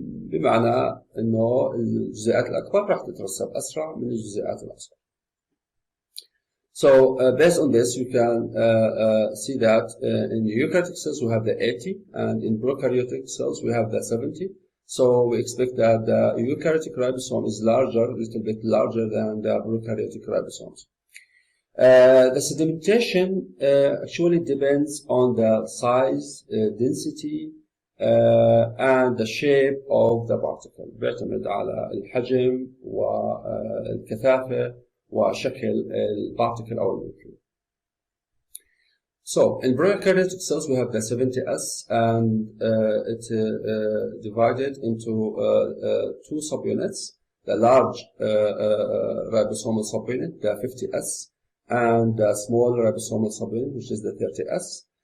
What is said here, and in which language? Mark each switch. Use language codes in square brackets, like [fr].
[ar] بمعنى إنه الجزيئات الأكبر راح تترسب أسرع من الجزيئات الأصغر. [en] So, based on this, you can see that in eukaryotic cells we have the 80 and in prokaryotic cells we have the 70. So we expect that the eukaryotic ribosome is larger, a little bit larger than the prokaryotic ribosomes. The sedimentation actually depends on the size, density, and the shape of the particle. [ar] بيعتمد على الحجم والكثافة وشكل البارتيكل أو المولكيول. [en] So, in prokaryotic cells, we have the 70S, and it's divided into two subunits, the large ribosomal subunit, the 50S, and the small ribosomal subunit, which is the 30S.